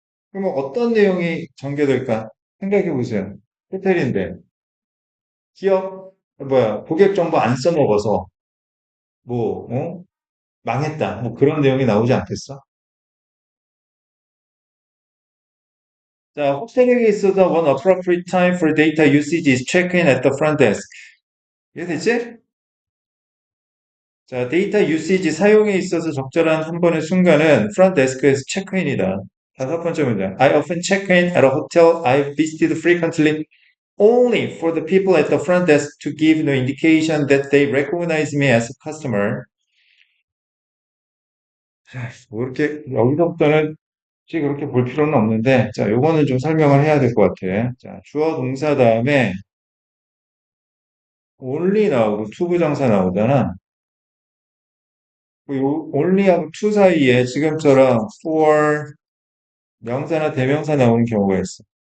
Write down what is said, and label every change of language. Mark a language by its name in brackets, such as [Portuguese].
[Korean] 그러면 어떤 내용이 전개될까? 생각해 보세요. 호텔인데 기업 뭐야 고객 정보 안 써먹어서 뭐 망했다 뭐 그런 내용이 나오지 않겠어? [English] 자, [Korean] 호텔에 있어서 [English] one appropriate time for data usage is check-in at the front desk. [Korean] 이해되지? 자, 데이터 유시지 사용에 있어서 적절한 한 번의 순간은 front desk에서 체크인이다. 다섯 번째 문제. [English] I often check in at a hotel I've visited frequently only for the people at the front desk to give no indication that they recognize me as a customer. [Korean] 자, 뭐 이렇게 여기서부터는 굳이 그렇게 볼 필요는 없는데, 자, 요거는 좀 설명을 해야 될 것 같아. 자, 주어 동사 다음에 only 나오고 투부정사 나오잖아. 요 only하고 to 사이에 지금처럼 for 명사나 대명사 나오는 경우가 있어.